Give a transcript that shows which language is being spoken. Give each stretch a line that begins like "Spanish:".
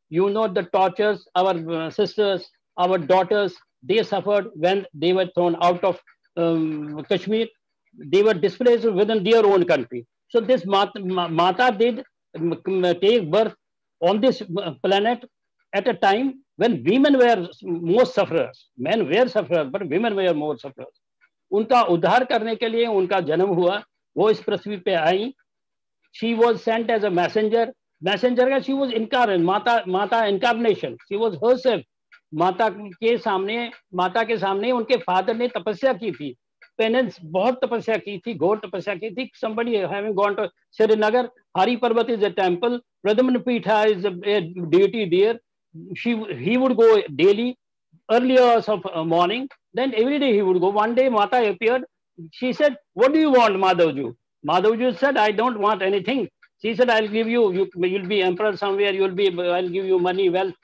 English: You know the tortures our sisters, our daughters, they suffered when they were thrown out of Kashmir. They were displaced within their own country. So this Mata did take birth on this planet at a time when women were most sufferers. Men were sufferers, but women were more sufferers.
Hindi: उनका उद्धार करने के लिए उनका जन्म हुआ, वो इस पृथ्वी पे आई.
English: She was sent as a messenger. Messenger का she was incarnate, माता incarnation. She was herself.
Hindi: माता के सामने उनके फादर ने तपस्या की थी. पेनेंस बहुत तपस्या की थी, घोर तपस्या की थी.
English: Somebody having gone to Srinagar, Hari Parvat is a temple, Pradhamana Pitha is a deity there. He would go daily, early hours of morning, then every day he would go. One day Mata appeared. She said, what do you want, Madhavju? Madhavju said, I don't want anything. She said, I'll give you'll be emperor somewhere, I'll give you money, wealth.